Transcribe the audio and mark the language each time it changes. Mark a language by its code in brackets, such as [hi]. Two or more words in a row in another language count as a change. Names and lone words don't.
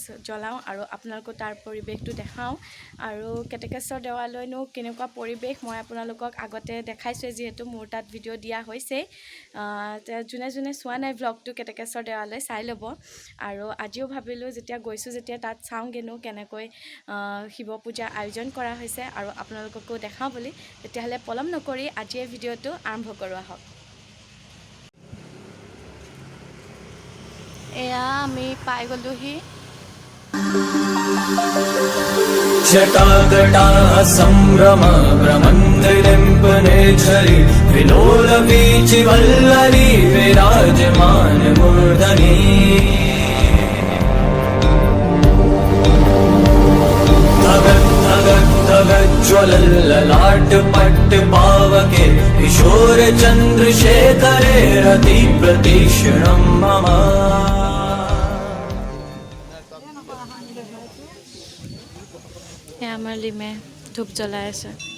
[as] জ্বলাওঁ আৰু আপোনালোকক তাৰ পৰিৱেশটো দেখাওঁ আৰু কেতেকেশ্বৰ দেৱালয়নো কেনেকুৱা পৰিৱেশ মই আপোনালোকক আগতে দেখাইছোঁ যিহেতু মোৰ তাত ভিডিঅ' দিয়া হৈছে যোনে যোনে চোৱা নাই ব্লগটো কেতেকেশ্বৰ দেৱালয় চাই ল'ব আৰু আজিও ভাবিলোঁ যেতিয়া গৈছোঁ যেতিয়া তাত চাওঁগৈনো কেনেকৈ শিৱ পূজাৰ আয়োজন কৰা হৈছে আৰু আপোনালোককো দেখাওঁ বুলি তেতিয়াহ'লে পলম নকৰি আজিয়ে ভিডিঅ'টো আৰম্ভ কৰোঁ আহক এয়া আমি পাই গ'লোহি [sa] जटाकटाः सम्भ्रम भ्रमन्त्रिलिम्पनेच्छरि विलोलवीचिवल्लरी विराजमान मूर्धनि धगज्ज्वलल्ललाट पट्ट पावके किशोर चन्द्रशेखरे रति प्रतीक्षणं मम [as] আমাৰ লিমে ধূপ জ্বলাই আছে